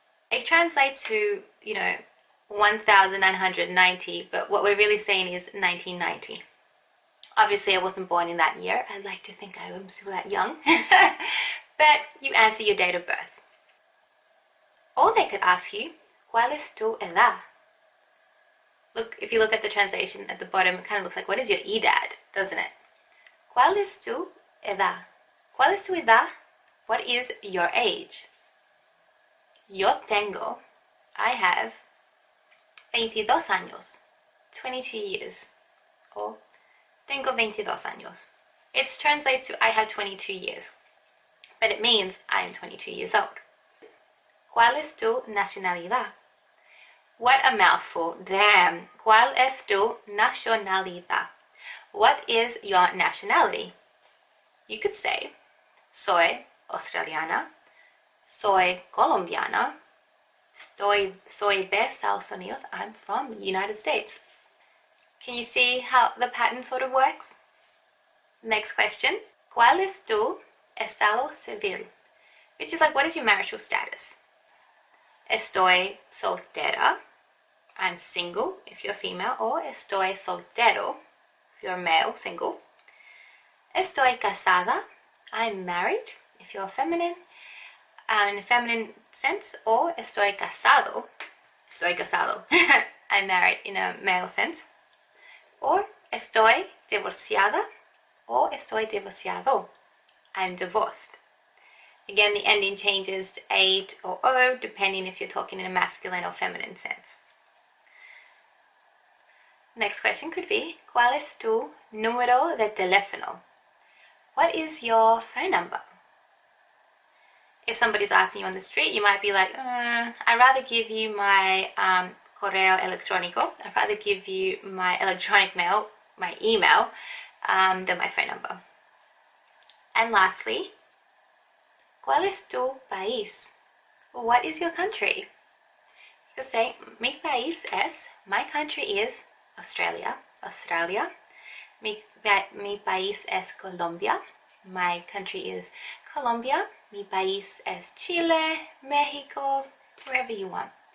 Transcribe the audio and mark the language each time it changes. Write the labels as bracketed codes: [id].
[en] It translates to, 1990, but what we're really saying is 1990. Obviously, I wasn't born in that year. I like to think I am still that young. But you answer your date of birth. Or they could ask you, [es] ¿cuál es tu edad? [en] Look, if you look at the translation at the bottom, it kind of looks like, what is your edad, doesn't it? [es] ¿Cuál es tu edad? ¿Cuál es tu edad? [en] What is your age? [es] Yo tengo, [en] I have 22 años, 22 years. [es] Or tengo 22 años. [en] It translates to I have 22 years, but it means I am 22 years old. [es] ¿Cuál es tu nacionalidad? [en] What a mouthful. Damn. [es] ¿Cuál es tu nacionalidad? [en] What is your nationality? You could say, [es] soy australiana, soy colombiana, soy de Estados Unidos, [en] I'm from the United States. Can you see how the pattern sort of works? Next question. [es] ¿Cuál es tu estado civil? [en] Which is like, what is your marital status? [es] Estoy soltera. [en] I'm single if you're female, or [es] estoy soltero [en] if you're male, single. [es] Estoy casada. [en] I'm married if you're feminine, in a feminine sense, or [es] estoy casado. Estoy casado. [en] I'm married in a male sense. [es] Or estoy divorciada, or estoy divorciado. [en] I'm divorced. Again, the ending changes to ate or o, depending if you're talking in a masculine or feminine sense. Next question could be, [es] ¿Cuál es tu número de teléfono? [en] What is your phone number? If somebody's asking you on the street, you might be like, I'd rather give you my [es] correo electrónico. [en] I'd rather give you my electronic mail, my email, than my phone number. And lastly, [es] ¿Cuál es tu país? [en] What is your country? You could say, [es] mi país es, [en] my country is Australia, Australia. [es] Mi país es Colombia, [en] my country is Colombia. [es] Mi país es Chile, Mexico, [en] wherever you want.